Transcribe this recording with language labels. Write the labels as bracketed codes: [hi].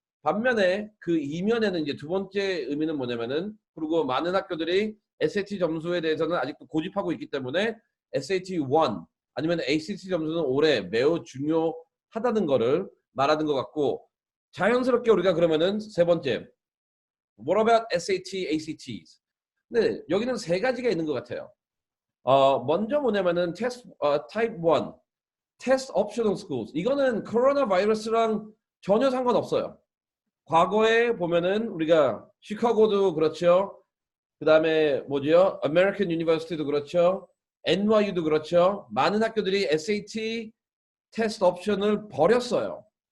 [ko] 반면에 그 이면에는 이제 두 번째 의미는 뭐냐면은 그리고 많은 학교들이 SAT 점수에 대해서는 아직도 고집하고 있기 때문에 SAT1 아니면 ACT 점수는 올해 매우 중요하다는 거를 말하는 것 같고 자연스럽게 우리가 그러면은 세 번째 [en] What about SAT, ACTs? [ko] 네, 여기는 세 가지가 있는 것 같아요. [en] 먼저 뭐냐면은 Type 1, Test Optional Schools. [ko] 이거는 코로나 바이러스랑 전혀 상관없어요. 과거에 보면은 우리가 시카고도 그렇죠. 그 다음에 뭐죠? American University도 그렇죠. NYU도 그렇죠. 많은 학교들이 SAT 테스트 옵션을 버렸어요.